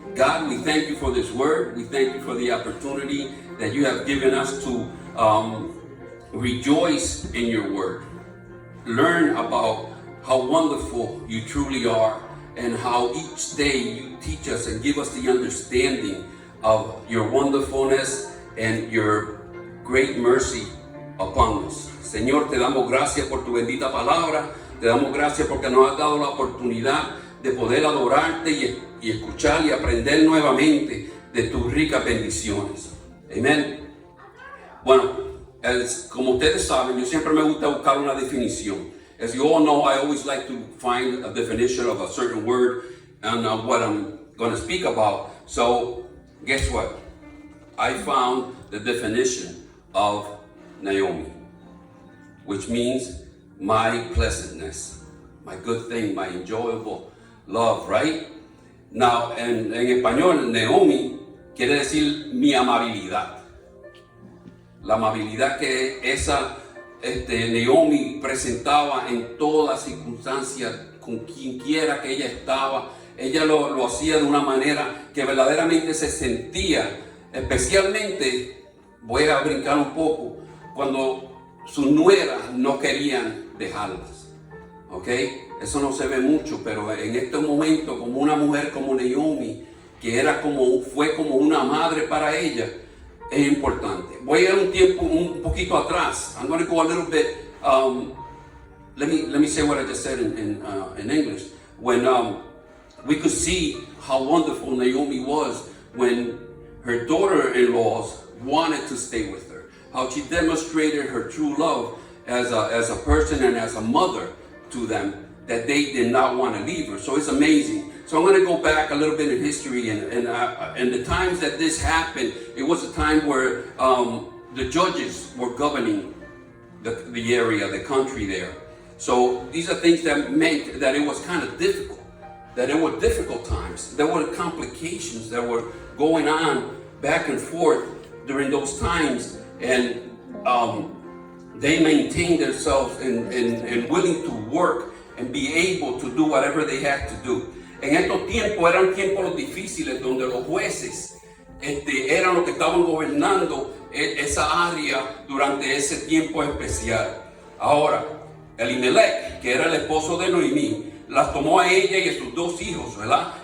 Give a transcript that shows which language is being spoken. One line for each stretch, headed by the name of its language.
English: God, we thank you for this word. We thank you for the opportunity that you have given us to rejoice in your word. Learn about how wonderful you truly are and how each day you teach us and give us the understanding of your wonderfulness and your great mercy upon us.
Spanish: Señor, te damos gracias por tu bendita palabra. Te damos gracias porque nos has dado la oportunidad de poder adorarte y escuchar y aprender nuevamente de tus ricas bendiciones. Amén. Bueno, como ustedes saben, yo siempre me gusta buscar una definición.
English: As you all know, I always like to find a definition of a certain word and what I'm going to speak about. So, guess what? I found the definition of Naomi, which means
Spanish: my pleasantness,
English: my good thing, my enjoyable love, right? Now,
Spanish: en español, Naomi quiere decir mi amabilidad. La amabilidad que esa Naomi presentaba en todas circunstancias, con quien quiera que ella estaba. Ella lo hacía de una manera que verdaderamente se sentía, especialmente, voy a brincar un poco, cuando sus nueras no querían dejarlas. ¿Ok? Eso no se ve mucho, pero en este momento, como una mujer como Naomi, que fue como una madre para ella, es importante. Voy a ir un poquito atrás.
English: I'm going to go a little bit. Let me say what I just said in English. When we could see how wonderful Naomi was when her daughter-in-laws wanted to stay with her, how she demonstrated her true love as a person and as a mother to them, that they did not want to leave her. So it's amazing. So I'm going to go back a little bit in history, and the times that this happened, it was a time where the judges were governing the area, the country there. So these are things that meant that it was kind of difficult, that it were difficult times. There were complications that were going on back and forth during those times, and they maintained themselves and willing to work and be able to do whatever they had to do.
Spanish: En estos tiempos eran tiempos difíciles donde los jueces eran los que estaban gobernando esa área durante ese tiempo especial. Ahora, Elimelech, que era el esposo de Noemí, las tomó a ella y a sus dos hijos, ¿verdad?